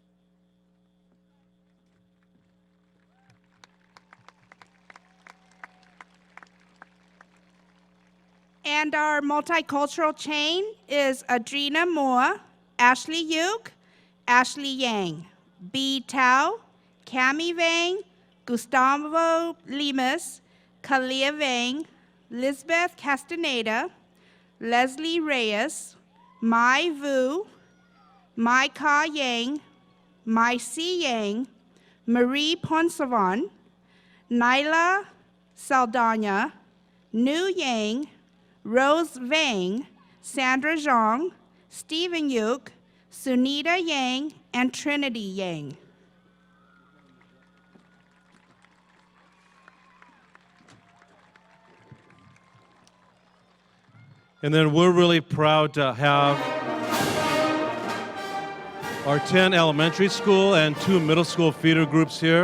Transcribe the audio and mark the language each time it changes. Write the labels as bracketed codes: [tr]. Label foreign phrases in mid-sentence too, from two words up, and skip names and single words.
[en] And our multicultural chain is Adrena Moore, Ashley Yuk, Ashley Yang, B. Tao, Cami Vang, Gustavo Lemus, Kalia Vang, Lisbeth Castaneda, Leslie Reyes, Mai Vu, Mai Ka Yang, Mai Si Yang, Marie Ponsavan, Nyla Saldana, Nu Yang, Rose Vang, Sandra Zhang, Stephen Yuk, Sunita Yang, and Trinity Yang. And then we're really proud to have our 10 elementary school and 2 middle school feeder groups here.